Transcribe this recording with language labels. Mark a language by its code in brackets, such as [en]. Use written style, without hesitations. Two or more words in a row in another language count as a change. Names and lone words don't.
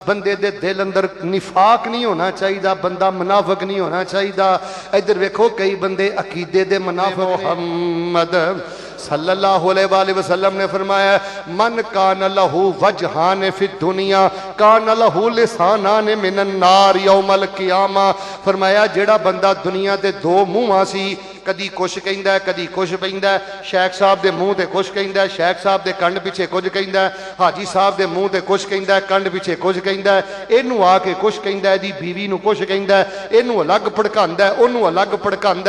[pa] ਬੰਦੇ ਦੇ ਦਿਲ ਅੰਦਰ ਨਿਫ਼ਾਕ ਨਹੀਂ ਹੋਣਾ ਚਾਹੀਏ, ਬੰਦਾ ਮੁਨਾਫ਼ਿਕ ਨਹੀਂ ਹੋਣਾ ਚਾਹੀਏ। ਇੱਧਰ ਵੇਖੋ ਕਈ ਬੰਦੇ ਅਕੀਦੇ ਦੇ ਮੁਨਾਫ਼ਿਕ। [ar] محمد صلى الله عليه وسلم [pa] ਨੇ ਫ਼ਰਮਾਇਆ [ar] من كان له وجهان في الدنيا كان له لسانان من النار يوم القيامة. [pa] ਫ਼ਰਮਾਇਆ ਜੇੜ੍ਹਾ ਬੰਦਾ ਦੁਨੀਆ ਦੇ ਦੋ ਮੂੰਹ ਸੀ, ਕਦੀ ਕੁਝ ਕਹਿੰਦਾ ਕਦੀ ਕੁਝ ਪੈਂਦਾ। ਸ਼ੇਖ਼ ਸਾਹਿਬ ਦੇ ਮੂੰਹ ਤੇ ਕੁਝ ਕਹਿੰਦਾ, ਸ਼ੇਖ਼ ਸਾਹਿਬ ਦੇ ਕੰਡ ਪਿੱਛੇ ਕੁਝ ਕਹਿੰਦਾ, ਹਾਜੀ ਸਾਹਿਬ ਦੇ ਮੂੰਹ ਤੇ ਕੁਝ ਕਹਿੰਦਾ, ਕੰਡ ਪਿੱਛੇ ਕੁਝ ਕਹਿੰਦਾ। ਇਨੂੰ ਆਕੇ ਕੁਝ ਕਹਿੰਦਾ, ਦੀ ਬੀਵੀ ਨੂੰ ਕੁਝ ਕਹਿੰਦਾ, ਇਨੂੰ ਅਲੱਗ ਭੜਕਾਂਦਾ, ਓਨੂੰ ਅਲੱਗ ਭੜਕਾਂਦਾ।